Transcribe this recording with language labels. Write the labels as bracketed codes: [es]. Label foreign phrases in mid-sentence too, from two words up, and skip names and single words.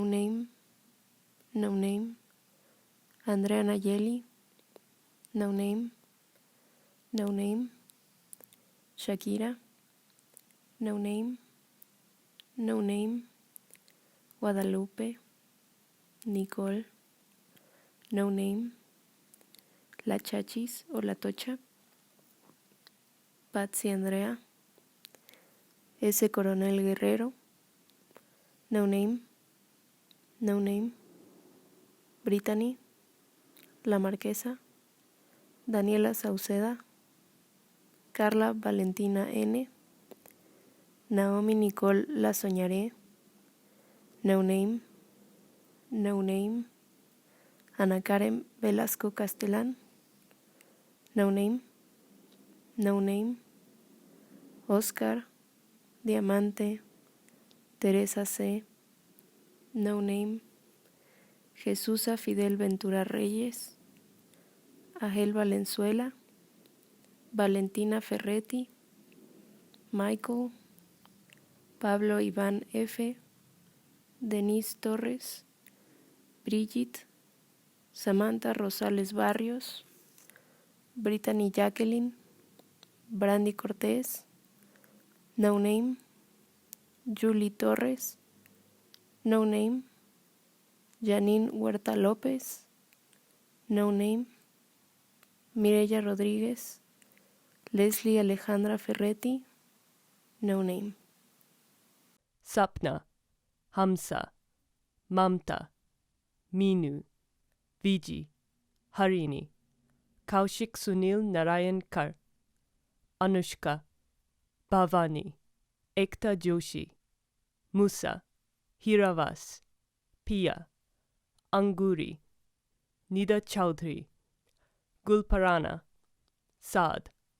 [en] name, no name, Andrea Nayeli, no name, no name, Shakira, no name, no name, Guadalupe, Nicole, no name, La Chachis o La Tocha, Patsy Andrea, S. Coronel Guerrero, no name, no name, Brittany, La Marquesa, Daniela Sauceda, Carla Valentina N., Naomi Nicole La Soñaré, no name, no name, Ana Karen Velasco Castellán, no name, no name, Oscar, Diamante, Teresa C., no name, Jesusa Fidel Ventura Reyes, Agel Valenzuela, Valentina Ferretti, Michael, Pablo Iván F., Denise Torres, Brigitte, Samantha Rosales Barrios, Brittany Jacqueline, Brandy Cortés, No Name, Julie Torres, No Name, Janine Huerta López, No Name, Mireya Rodríguez, Leslie Alejandra Ferretti, No Name. Sapna, Hamsa, Mamta, Minu, Viji, Harini, Kaushik Sunil Narayan Kar, Anushka, Bhavani, Ekta Joshi, Musa, Hiravas, Pia, Anguri, Nida Chaudhry, Gulparana, Saad.